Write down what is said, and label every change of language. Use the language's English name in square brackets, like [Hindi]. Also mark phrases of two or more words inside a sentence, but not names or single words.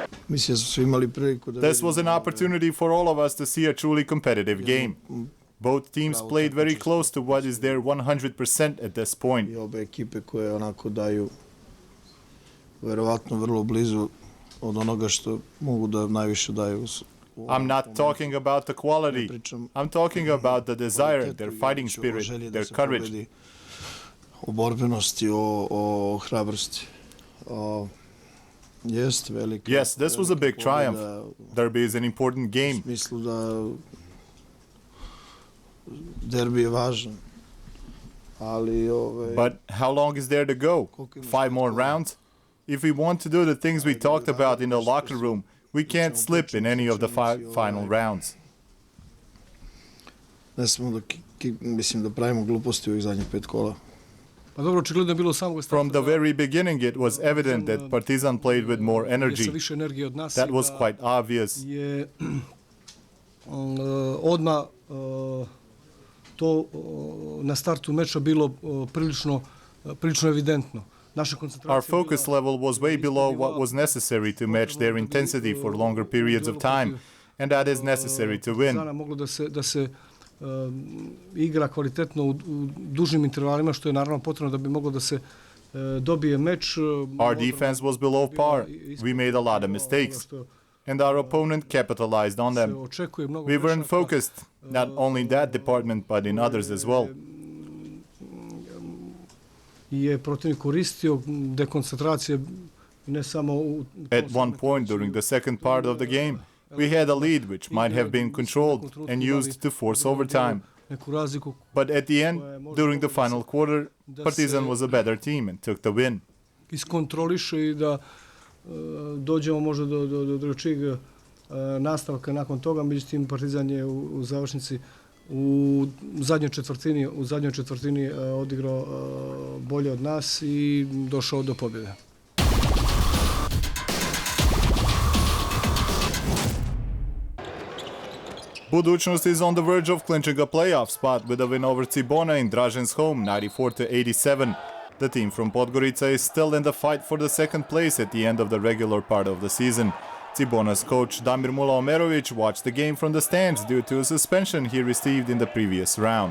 [Serbian] Mislim da su svi imali priliku da [English] This was an opportunity for all of us to see a truly competitive game. Both teams played very close to what is their 100% at this point. [Serbian] I obe ekipe koje onako daju verovatno vrlo blizu od onoga što mogu da najviše daju. [English] I'm not talking about the quality. I'm talking about the desire, their fighting spirit, their courage. [Serbian] O borbenosti, o hrabrosti. Jest velika. [English] Yes, this was a big triumph. Derby is an important game. [Serbian] U smislu da derbi je važan. Ali [English] But how long is there to go? 5 more rounds? If we want to do the things we talked about in the locker room, we can't slip in any of the final rounds. [Serbian] Ne smemo da pravimo gluposti u ovih zadnjih 5 kola. [English] From the very beginning, it was evident that Partizan played with more energy. That was quite obvious. [Serbian] Odmah to na startu meča bilo prilično evidentno. [English] Our focus level was way below what was necessary to match their intensity for longer periods of time, and that is necessary to win. [Serbian] Moglo da se igra kvalitetno u dužim intervalima, što je naravno potrebno da bi moglo da se dobije meč. [English] Our defense was below par. We made a lot of mistakes, and our opponent capitalized on them. We weren't focused, not only in that department, but in others as well. [Serbian] Je protivnik koristio dekoncentracije ne samo u... [English] At one point during the second part of the game, we had a lead which might have been controlled and used to force overtime. But at the end, during the final quarter, Partizan was a better team and took the win. [Serbian] Iskontroliše i da dođemo možda do drugačijeg nastavka nakon toga, međutim Partizan je u završnici u zadnjoj četvrtini odigrao bolje od nas i došao do pobjede. [English] Buducnost is on the verge of clinching a playoff spot with a win over Cibona in Dražen's home, 94-87. The team from Podgorica is still in the fight for the second place at the end of the regular part of the season. Cibona's coach Damir Mula-Omerovic watched the game from the stands due to a suspension he received in the previous round.